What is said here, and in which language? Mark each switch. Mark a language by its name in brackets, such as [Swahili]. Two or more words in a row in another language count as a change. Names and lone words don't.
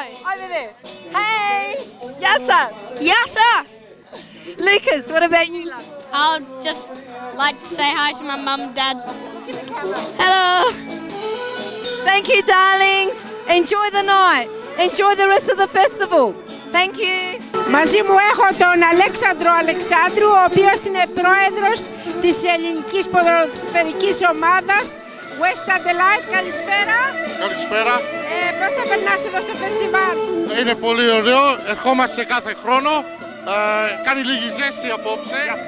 [English] Over there. Hey. Yassas. [Greek] Yassas. [English] Lucas, what about you, love? I'll just like to say hi to my mum and dad. Hello. Thank you, darlings. Enjoy the night. Enjoy the rest of the festival. Thank you. [Greek] Μαζί μου έχω τον Αλέξανδρο Αλεξάνδρου, ο οποίος είναι πρόεδρος της ελληνικής ποδοσφαιρικής ομάδας West Adelaide. Καλησπέρα. Καλησπέρα. Πώς θα περνάς εδώ στο φεστιβάλ? Είναι πολύ ωραίο. Ερχόμαστε κάθε χρόνο. Κάνει λίγη ζέστη απόψε.